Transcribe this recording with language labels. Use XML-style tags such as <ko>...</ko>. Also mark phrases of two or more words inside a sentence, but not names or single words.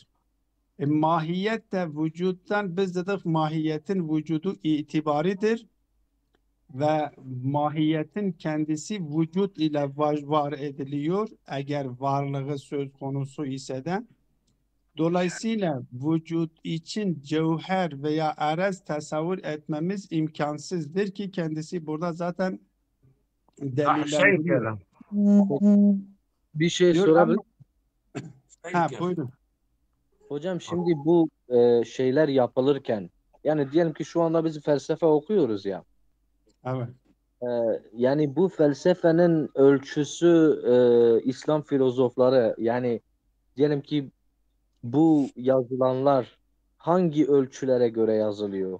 <tr>Mahiyet de vücuttan biz dedik mahiyetin vücudu itibaridir ve mahiyetin kendisi vücut ile var ediliyor eğer varlığı söz konusu ise de. Dolayısıyla vücut için cevher veya arez tasavvur etmemiz imkansızdır ki kendisi burada zaten</tr> <ar>أحسنت يا</ar> <tr>delillendiriyor. ذا. Bir şey Diyor sorabilir. buyurun. Hocam şimdi bu şeyler yapılırken yani diyelim ki şu anda biz felsefe okuyoruz ya. Evet. Yani bu felsefenin ölçüsü İslam filozofları yani diyelim ki bu yazılanlar hangi ölçülere göre yazılıyor?</tr>